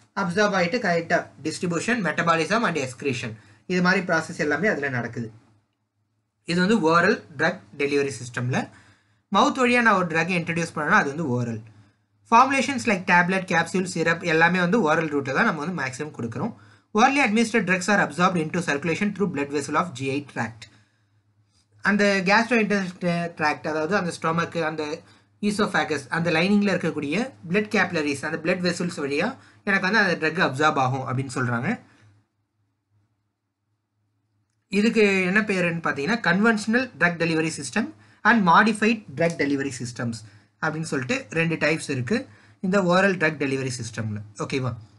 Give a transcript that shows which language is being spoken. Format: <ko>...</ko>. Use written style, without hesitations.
<ta>Absorb ஆகிட்டு கரெக்டாக distribution, metabolism and excretion, இது மாதிரி ப்ராசஸ் எல்லாமே அதில் நடக்குது. இது வந்து ஓரல் ட்ரக் டெலிவரி சிஸ்டமில். மவுத் வழியாக நான் ஒரு ட்ரக்கை இன்ட்ரடியூஸ் பண்ணனா அது வந்து oral. Formulations like tablet, capsule, syrup எல்லாமே வந்து ஓரல் ரூட்டில் தான் நம்ம வந்து மேக்ஸிமம் கொடுக்குறோம்.</ta> <en>orally administered drugs are absorbed into circulation through blood vessel of GI tract.</en> <ta>அந்த gastrointestinal tract, அதாவது அந்த ஸ்டொமக், அந்த ஈசோஃபேகஸ், அந்த லைனிங்கில் இருக்கக்கூடிய பிளட் கேப்லரிஸ், அந்த பிளட் வெசல்ஸ் வழியாக எனக்கு வந்து அந்த ட்ரக் அப்சார்ப் ஆகும் அப்படின்னு சொல்கிறாங்க. இதுக்கு என்ன பேருன்னு பார்த்தீங்கன்னா conventional drug delivery system and modified drug delivery systems அப்படின்னு சொல்லிட்டு 2 டைப்ஸ் இருக்குது இந்த ஓரல் ட்ரக் டெலிவரி சிஸ்டமில். ஓகேவா?</ta>